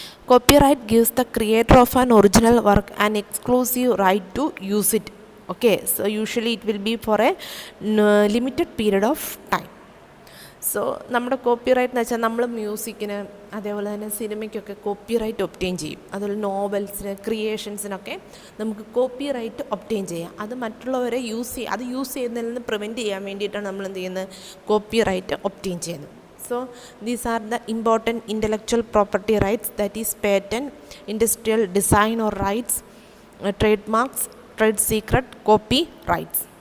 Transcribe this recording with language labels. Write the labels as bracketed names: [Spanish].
[English] Copyright gives the creator of an original work an exclusive right to use it. Okay, so usually it will be for a limited period of time. [Malayalam] So നമ്മുടെ copyright എന്ന് വെച്ചാൽ നമ്മൾ മ്യൂസിക്കിന് അതേപോലെ തന്നെ സിനിമയ്ക്കൊക്കെ copyright obtain ചെയ്യും. അതുപോലെ നോവൽസിന്, ക്രിയേഷൻസിനൊക്കെ നമുക്ക് copyright obtain ചെയ്യാം. അത് മറ്റുള്ളവരെ അത് യൂസ് ചെയ്യുന്നതിൽ നിന്ന് പ്രിവെൻറ്റ് ചെയ്യാൻ വേണ്ടിയിട്ടാണ് നമ്മൾ എന്ത് ചെയ്യുന്നത്, കോപ്പിറൈറ്റ് ഒബ്റ്റെയിൻ ചെയ്യുന്നത്. [English] So these are the important intellectual property rights, that is patent, industrial design or rights, trademarks, trade secret, copyrights.